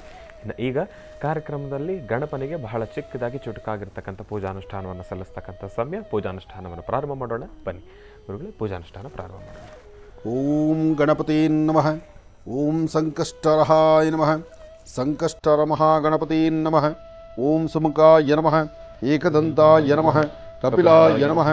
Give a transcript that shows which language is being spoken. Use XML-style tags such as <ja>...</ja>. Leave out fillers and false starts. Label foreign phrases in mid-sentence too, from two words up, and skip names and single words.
<kn>ಈಗ ಕಾರ್ಯಕ್ರಮದಲ್ಲಿ ಗಣಪನಿಗೆ ಬಹಳ ಚಿಕ್ಕದಾಗಿ ಚುಟುಕಾಗಿರ್ತಕ್ಕಂಥ ಪೂಜಾನುಷ್ಠಾನವನ್ನು ಸಲ್ಲಿಸ್ತಕ್ಕಂಥ ಸಮಯ. ಪೂಜಾನುಷ್ಠಾನವನ್ನು ಪ್ರಾರಂಭ ಮಾಡೋಣ ಬನ್ನಿ ಗುರುಗಳೇ. ಪೂಜಾನುಷ್ಠಾನ ಪ್ರಾರಂಭ ಮಾಡೋಣ.</kn> <sa>ಓಂ ಗಣಪತಿ ನಮಃ. ಓಂ ಸಂಕಷ್ಟರಹಾಯ ನಮಃ. ಸಂಕಷ್ಟರ ಮಹಾಗಣಪತಿ ನಮಃ. ಓಂ ಸುಮುಖಾಯ ನಮಃ. ಏಕದಂತಾಯ ನಮಃ. ಕಪಿಲಾಯ ನಮಃ.</sa>